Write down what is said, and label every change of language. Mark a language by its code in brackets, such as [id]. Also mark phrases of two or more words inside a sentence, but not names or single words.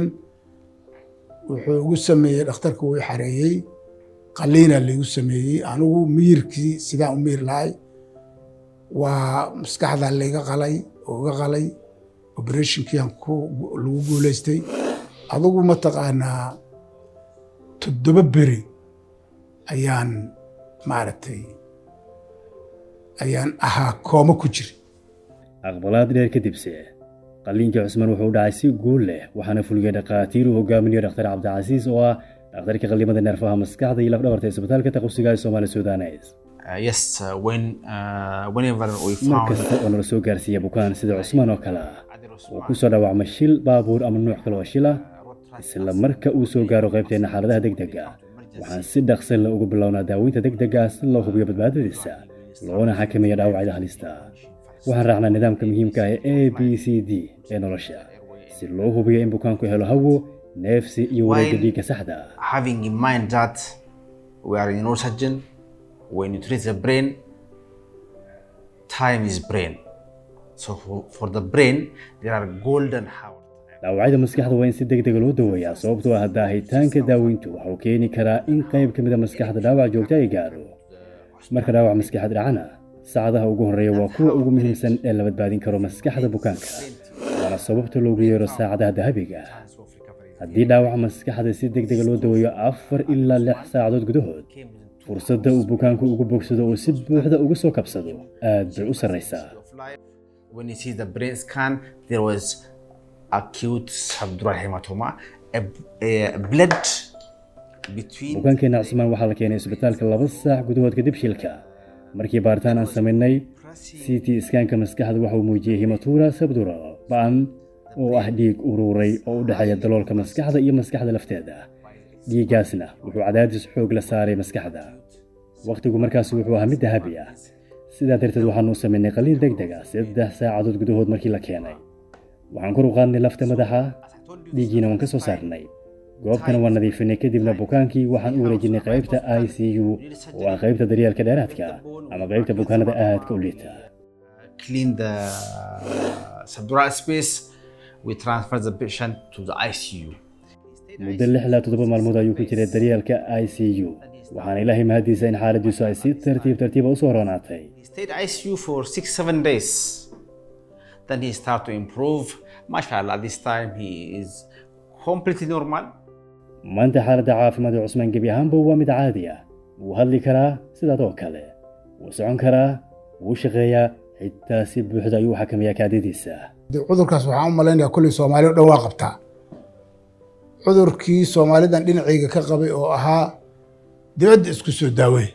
[so] wuxuu ugu sameeyey dhakhtarku wuu xareeyay qaliina lagu sameeyey anigu miirkii sidaan u miir lahay waa maskaxda laga qalay operationkii lagu guuleystay adigu ma taqaanaa 7 beri ayaan ahaa kooma ku jiri aqbalaad dheer kadib qalinka Cusmaan wuxuu dhacay si guul leh waxaana fuliyay dhaqaatiir uu hogaaminayo Dr. Cabdi Casiis oo ah dhakhtarka qallimada neerfaha maskaxda iyo laf-dhabarta isbitaalka taqasuga ee Soomaali Suudaneys [en] whenever we found [so] oo soo gaarsiiyay bukaan sida Cusmaan oo kale oo ku soo dhaawacmay shil baabuur ama nooc kale oo shil isla marka uu soo gaaro qaybteena xaaladaha degdega waxaan si dhaqso leh ugu bilownaa daaweynta degdega si loo hubiyo badbaadadiisa loona xakameeyo dhaawacyada halista waxaan raacnaa nidaamka muhiimka ah ee ABCD ee nolosha si loo hubiyo in bukaanku helo hawo neefsi iyo wareegga dhiigga saxda [en] having in mind that we are a neurosurgeon when you treat the brain time is brain so for the brain there are golden hours [so] dhaawacyada maskaxda waa in si degdeg loo daweeyaa sababtoo ah daahitaanka daaweyntu waxa uu keeni karaa in qayb ka mid ah maskaxda dhaawac joogto ay gaaro marka dhaawac maskaxda dhacana saacadaha ugu horeeya waa kuwa ugu muhiimsan ee la badbaadin karo maskaxda bukaanka waana sababta loogu yeero saacadaha dahabiga haddii dhaawac maskaxda si degdeg loo daweeyo 4 ilaa 6 saacadood gudahood fursadda uu bukaanku ugu bogsado oo si buuxda uga soo kabsado aad bay u sarreysaa [en] when you see the brain scan there was acute subdural hematoma a blood between [so] bukaankeena Cusmaan waxaa la keenay isbitaalka 2 saac gudahood kadib shilka markii baaritaan aan sameynay CT scanka maskaxda waxa uu muujiyay [en] hematura subdural [so] baan oo dhiig ururay oo u dhaxeeya daloolka maskaxda iyo maskaxda lafteeda dhiigaasna wuxuu cadaadis xoog la saaray maskaxda waqtigu markaas wuxuu ahaa mid dahabi sidaa darteed waxaanu sameynay qalliin degdeg 3 saacadood gudahood markii la keenay waxaan kor u qaadnay lafta madaxa dhiigina waan ka soo saarnay goobtana waan nadiifinay kadibna bukaankii waxaan u wareejinay qaybta ICU oo ah qaybta daryeelka dheeraadka ama qaybta bukaanada aadka u liita [en] clean the subdural space we transfer the patient to the ICU [so] muddo 6 ilaa 7 maalmood ayuu ku jiray daryeelka ICU waxaana ilaahay mahadiisa in xaaladiisu ay si tartiib u soo roonaatay. [en] He stayed ICU for 6-7 days. Then he started to improve. MashaAllah, this time he is completely normal. [so] maanta xaaladda caafimaad ee Cusmaan gebi ahaanba waa mid caadi ah. wuu hadli karaa sidaadoo kale, wuu socon karaa, wuu shaqeeyaa, xitaa si buuxda ayuu xakameeyaa kaadidiisa. cudurkaas waxaan u malaynayaa kulli Soomaali oo dhan waa qabtaa. cudurkii Soomaalidan dhinacayga ka qabay oo ahaa dibadda isku soo daaway.